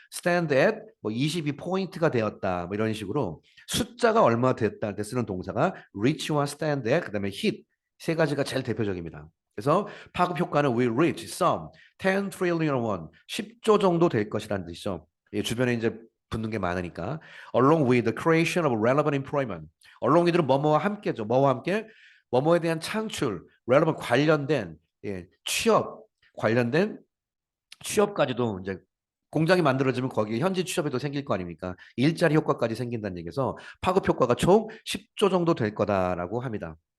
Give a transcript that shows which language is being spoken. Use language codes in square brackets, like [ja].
[en] stand at [ko] 뭐 22포인트가 되었다. 뭐 이런 식으로 숫자가 얼마 됐다 할 때 쓰는 동사가 reach와 stand at, 그다음에 hit, 세 가지가 제일 대표적입니다. 그래서 파급 효과는 [en] will reach some 10 trillion won, [ko] 10조 정도 될 것이라는 뜻이죠. 예, 주변에 이제 붙는 게 많으니까. [en] Along with the creation of relevant employment. [ko] along이들은 뭐뭐와 함께죠. 뭐와 함께? 뭐뭐에 대한 창출, [en] relevant [ko] 관련된 취업 관련된 취업까지도 이제 공장이 만들어지면 거기에 현지 취업에도 생길 거 아닙니까? 일자리 효과까지 생긴다는 얘기에서 파급 효과가 총 10조 정도 될 거다라고 합니다.